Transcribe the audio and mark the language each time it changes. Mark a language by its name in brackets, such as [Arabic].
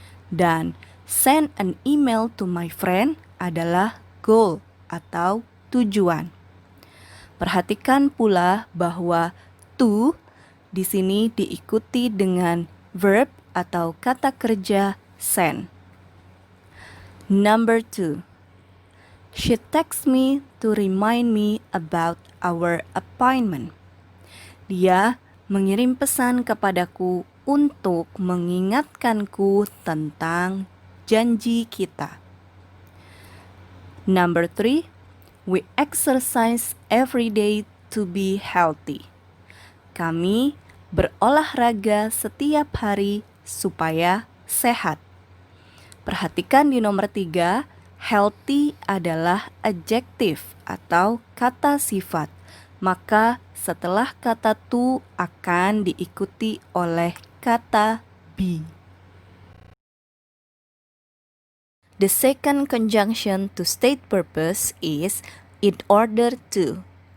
[Indonesian] Dan [English] send an email to my friend [Indonesian] adalah goal atau tujuan. Perhatikan pula bahwa to di sini diikuti dengan verb atau kata kerja send. [English] Number 2. She texts me to remind me about our appointment. [Indonesian] Dia mengirim pesan kepadaku untuk mengingatkanku tentang janji kita. [English] Number 3, we exercise every day to be healthy. [Indonesian] Kami berolahraga setiap hari supaya sehat. Perhatikan di nomor 3, healthy adalah adjektif atau kata sifat. Maka setelah kata to akan diikuti oleh kata be. [English] The second conjunction to state purpose is in order to.